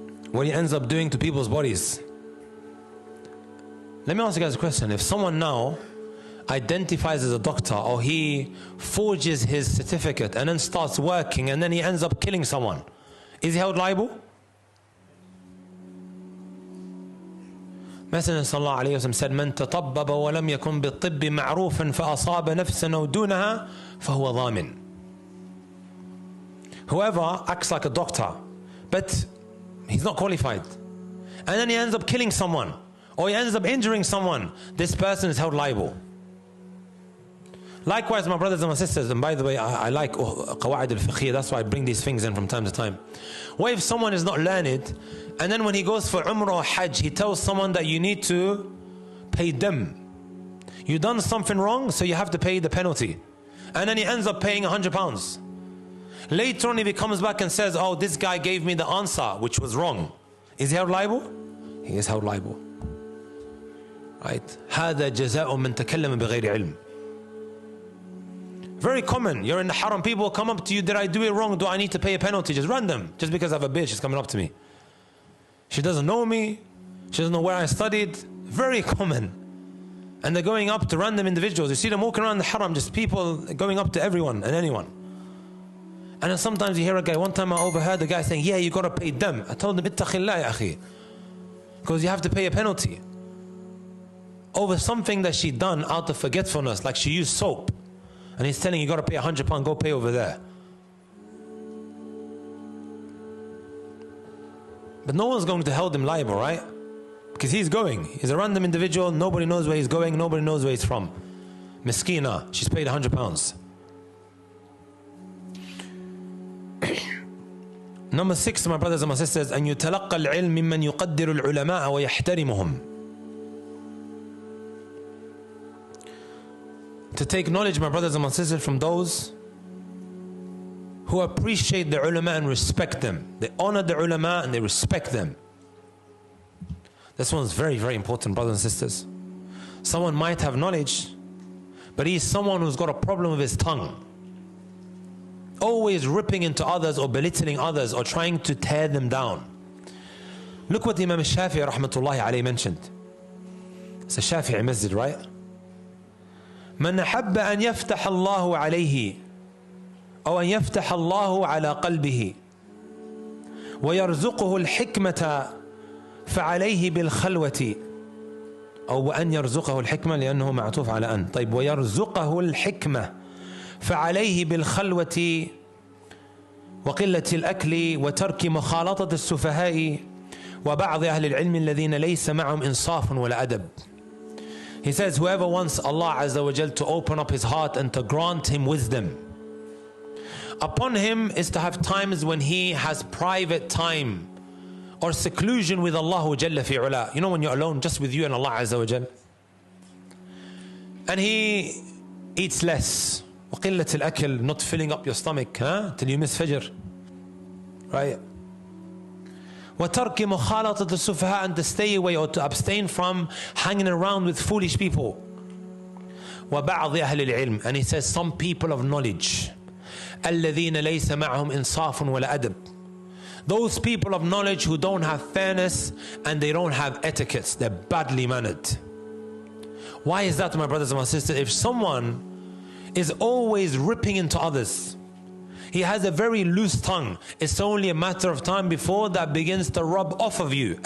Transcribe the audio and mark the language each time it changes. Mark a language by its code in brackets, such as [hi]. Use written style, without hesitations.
[en] What he ends up doing to people's bodies. Let me ask you guys a question. If someone now identifies as a doctor, or he forges his certificate and then starts working and then he ends up killing someone, is he held liable? Messenger sallallahu alayhi wa sallam said, [ar] من تطبب ولم يكن بالطب معروفا فأصاب نفسا أو دونها فهو ضامن. [en] Whoever acts like a doctor, but he's not qualified, and then he ends up killing someone, or he ends up injuring someone, this person is held liable. Likewise, my brothers and my sisters, and by the way, I like qawaid al-fiqhiyya, that's why I bring these things in from time to time. What if someone is not learned, and then when he goes for Umrah or Hajj, he tells someone that you need to pay them. You done something wrong, so you have to pay the penalty. And then he ends up paying £100. Later on, he comes back and says, oh, this guy gave me the answer, which was wrong. Is he held liable? He is held liable. Right? [ar] هذا جزاء من تكلم بغير علم. [en] Very common. You're in the haram, people will come up to you, did I do it wrong? Do I need to pay a penalty? Just random. Just because I have a bitch, she's coming up to me. She doesn't know me. She doesn't know where I studied. Very common. And they're going up to random individuals. You see them walking around the haram, just people going up to everyone and anyone. And then sometimes you hear a guy, one time I overheard a guy saying, yeah, you got to pay them. I told him, [ar] ittaqillah ya akhi. [en] Because you have to pay a penalty. Over something that she done out of forgetfulness, like she used soap. And he's telling you, got to pay £100, go pay over there. But no one's going to hold him liable, right? Because he's going. He's a random individual. Nobody knows where he's going. Nobody knows where he's from. Miskina, she's paid £100. Number 6, my brothers and my sisters, [ar] أن يتلقى العلم ممن يقدر العلماء ويحترمهم. [en] To take knowledge, my brothers and my sisters, from those who appreciate the ulama and respect them. They honor the ulama and they respect them. This one's very, very important, brothers and sisters. Someone might have knowledge, but he's someone who's got a problem with his tongue. Always ripping into others or belittling others or trying to tear them down. Look what Imam Shafi'i rahmatullahi alayhi mentioned. It's a Shafi'i masjid, right? [ar] من أحب أن يفتح الله عليه أو أن يفتح الله على قلبه ويرزقه الحكمة فعليه بالخلوة أو وأن يرزقه الحكمة لأنه معطوف على أن. طيب ويرزقه الحكمة فعليه بالخلوة وقلة الأكل وترك مخالطة السفهاء وبعض أهل العلم الذين ليس معهم إنصاف ولا أدب. [en] He says whoever wants Allah Azza wa Jal to open up his heart and to grant him wisdom, upon him is to have times when he has private time or seclusion with Allah Jalla fi ula. You know, when you're alone just with you and Allah Azza wa Jal. And he eats less. [ar] وقلة الأكل, [en] not filling up your stomach till you miss Fajr. Right? [ar] وترك مخالطة السفهاء, [en] and to stay away or to abstain from hanging around with foolish people. [ar] وبعض أهل العلم, [en] and he says some people of knowledge, [ar] الذين ليس معهم إنصاف ولا أدب. [en] Those people of knowledge who don't have fairness and they don't have etiquettes, they're badly mannered. Why is that, my brothers and my sisters? If someone is always ripping into others, he has a very loose tongue, it's only a matter of time before that begins to rub off of you.